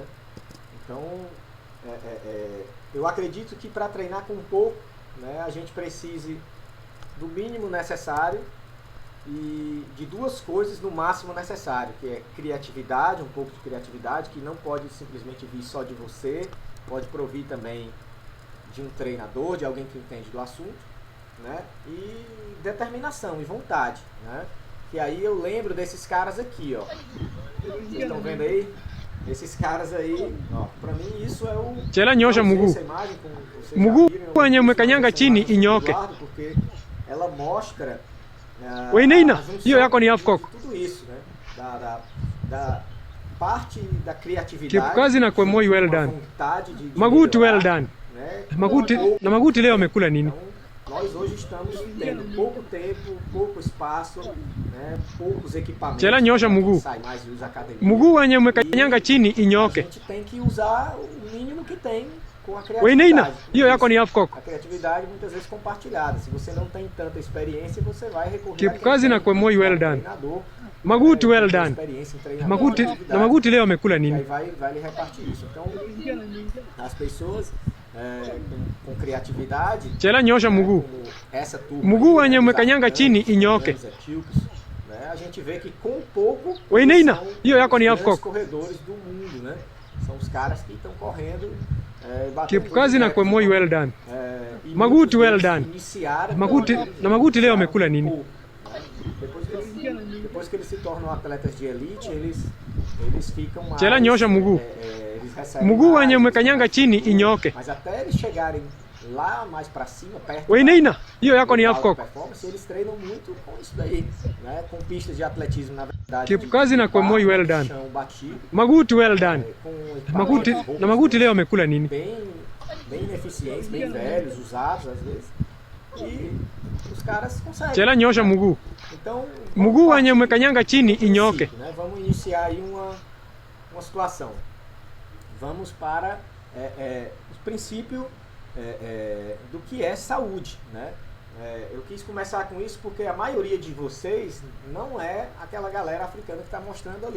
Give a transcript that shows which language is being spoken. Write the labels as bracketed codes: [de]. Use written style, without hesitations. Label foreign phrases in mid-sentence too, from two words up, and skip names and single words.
[pt] Então, eu acredito que para treinar com pouco, né, a gente precise do mínimo necessário e de duas coisas no máximo necessário, que é criatividade, um pouco de criatividade, que não pode simplesmente vir só de você, pode provir também de um treinador, de alguém que entende do assunto, né, e determinação e vontade, né, que aí eu lembro desses caras aqui, ó, vocês estão vendo aí? Esses caras aí, ó, pra mim isso é o... [sw] Chela nyosha mguu. Mguu wenye umekanyanga chini inyoke. [pt] Porque ela mostra [sw] Weneina, hiyo yako ni [en] half cock. [pt] Tudo isso, né? Da parte da criatividade. [en] Keep [sw] kazi na kwa moyo [en] well done. Maguti well done. [pt] Né? [sw] Maguti leo amekula nini? [pt] Então, nós hoje estamos tendo pouco tempo, pouco espaço, né? Poucos equipamentos. [sw] Chela nyosha mguu. Mguu wenye umekanyanga chini inyoke. [pt] A gente tem que usar o mínimo que tem com a criatividade. [sw] Weneina, hiyo yako ni [en] half cock. [pt] A criatividade muitas vezes compartilhada. Se você não tem tanta experiência, você vai recorrer [en] Keep [sw] kazi na kwa moyo [en] well done. Maguti well done. [sw] Maguti leo amekula nini? [pt] E aí vai lhe repartir isso. Então, as pessoas com criatividade, [sw] Chela nyosha mguu. [pt] essa turma, [sw] Mguu wenye umekanyanga chini inyoke. [pt] A gente vê que com pouco [sw] Weneina, hiyo yako ni half [pt] os [sw] cock. [pt] corredores do mundo, né? São os caras que estão correndo, [en] Keep [sw] kazi na kwa moyo [en] well done. Maguti well done. [sw] Maguti leo amekula nini? [pt] Depois que eles se tornam atletas de elite, eles ficam mais... [sw] Chela nyosha mguu. [pt] Eles recebem [sw] Mguu [pt] mais, [sw] wenye umekanyanga chini inyoke. [pt] mas até eles chegarem lá mais para cima, perto [sw] Weneina, hiyo yako ni half [pt] alta [sw] cock. [pt] performance, eles treinam muito com isso daí, né? Com pistas de atletismo, na verdade. [sw] Keep kazi na kwa moyo [en] well done. [pt] Chão batido, [en] Maguti well done. [pt] com equipamentos [sw] Maguti leo amekula nini? [pt] bem ineficientes, bem velhos, usados às vezes. E os caras conseguem. [sw] Chela nyosha mguu. [pt] Então, [sw] Mguu wenye umekanyanga chini inyoke. [pt] né? Vamos iniciar aí uma situação. Vamos para o princípio do que é saúde, né? Eu quis começar com isso porque a maioria de vocês não é aquela galera africana que está mostrando ali.